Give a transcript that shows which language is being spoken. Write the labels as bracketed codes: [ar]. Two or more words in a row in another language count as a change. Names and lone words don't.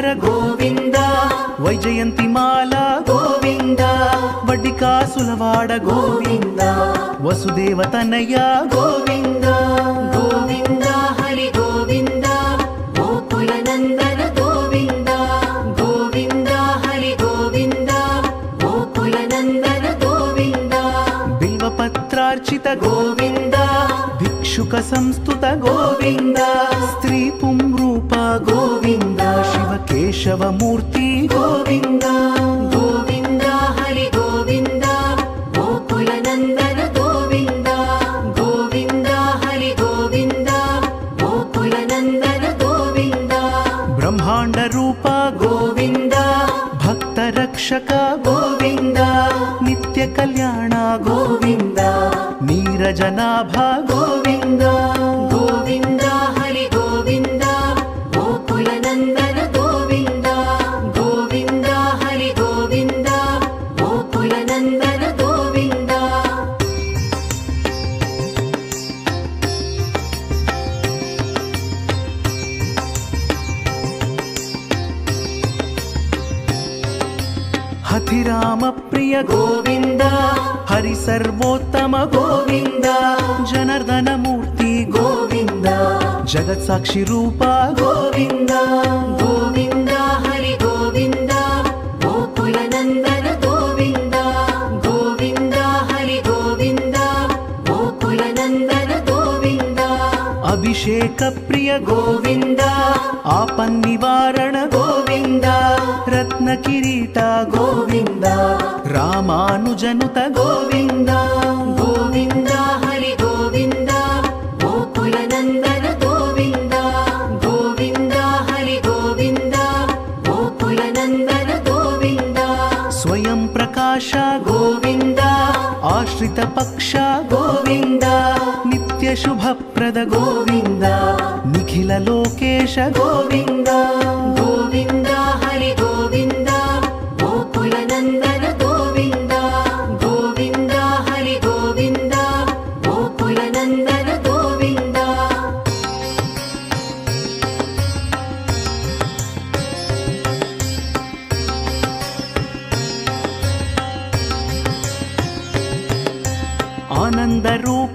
[sa] ಗೋವಿಂದ ವೈಜಯಂತಿ ಮಾಲಾ ಗೋವಿಂದ [te] ವಡ್ಡಿಕಾಸುಲವಾಡ [sa] ಗೋವಿಂದ ವಸುದೇವ ತನಯ ಗೋವಿಂದ ಗೋವಿಂದ ಹರಿ ಗೋವಿಂದ ಗೋಕುಲ ನಂದನ ಗೋವಿಂದ ಗೋವಿಂದ ಹರಿ ಗೋವಿಂದ ಗೋಕುಲ ನಂದನ ಗೋವಿಂದ ಬಿಲ್ವಪತ್ರಾರ್ಚಿತ ಗೋವಿಂದ ಭಿಕ್ಷುಕ ಸಂಸ್ತುತ ಗೋವಿಂದ ಸ್ತ್ರೀ ಪುಂರೂಪ ಗೋವಿಂದ ಶಿವ ಕೇಶವ ಮೂರ್ತಿ ಗೋವಿಂದ ಗೋವಿಂದ ಹರಿ ಗೋವಿಂದ ಗೋಕುಲ ನಂದನ ಗೋವಿಂದ ಗೋವಿಂದ ಹರಿ ಗೋವಿಂದ ಗೋಕುಲ ನಂದನ ಗೋವಿಂದ ಬ್ರಹ್ಮಾಂಡ ರೂಪ ಗೋವಿಂದ ಭಕ್ತ ರಕ್ಷಕ ಗೋವಿಂದ ನಿತ್ಯ ಕಲ್ಯಾಣ ಗೋವಿಂದ ನೀರಜನಾಭ ಗೋವಿಂದ ಗೋವಿಂದ ಹರಿ ಗೋವಿಂದ ಗೋಕುಲ ನಂದನ ಗೋವಿಂದ ಗೋವಿಂದ ಹರಿ ಗೋವಿಂದ ಗೋಕುಲ ನಂದನ ಗೋವಿಂದ ಹತಿರಾಮ ಪ್ರಿಯ ಗೋವಿಂದ ಹರಿ ಸರ್ವೋತ್ತಮ ಗೋವಿಂದ ಜನಾರ್ದನ ಮೂರ್ತಿ ಗೋವಿಂದ ಜಗತ್ ಸಾಕ್ಷಿ ರೂಪ ಗೋವಿಂದ ಗೋವಿಂದ ಹರಿ ಗೋವಿಂದ ಗೋಕುಲ ನಂದನ ಗೋವಿಂದ ಗೋವಿಂದ ಹರಿ ಗೋವಿಂದ ಗೋಕುಲ ನಂದನ ಗೋವಿಂದ ಅಭಿಷೇಕ ಪ್ರಿಯ ಗೋವಿಂದ ಆಪನ್ ನಿವಾರಣ ಗೋವಿಂದ ರತ್ನ ಕಿರೀಟ ಗೋವಿಂದ ರಾಮಾನುಜನುತ ಗೋವಿಂದ ಗೋವಿಂದ ಹರಿ ಗೋವಿಂದ ಗೋಕುಲ ನಂದನ ಗೋವಿಂದ ಗೋವಿಂದ ಹರಿ ಗೋವಿಂದ ಗೋಕುಲ ನಂದನ ಗೋವಿಂದ ಸ್ವಯಂ ಪ್ರಕಾಶ ಗೋವಿಂದ ಆಶ್ರಿತ ಪಕ್ಷ ಗೋವಿಂದ ನಿತ್ಯ ಶುಭಪ್ರದ ಗೋವಿಂದ ನಿಖಿಲ ಲೋಕೇಶ ಗೋವಿಂದ ಗೋವಿಂದ ಹರಿ ಗೋವಿಂದ ಗೋಕುಲ ನಂದನ ಗೋವಿಂದ ಗೋವಿಂದ ಹರಿ ಗೋವಿಂದ ಗೋಕುಲ ನಂದನ ಗೋವಿಂದ ಆನಂದ ರೂಪ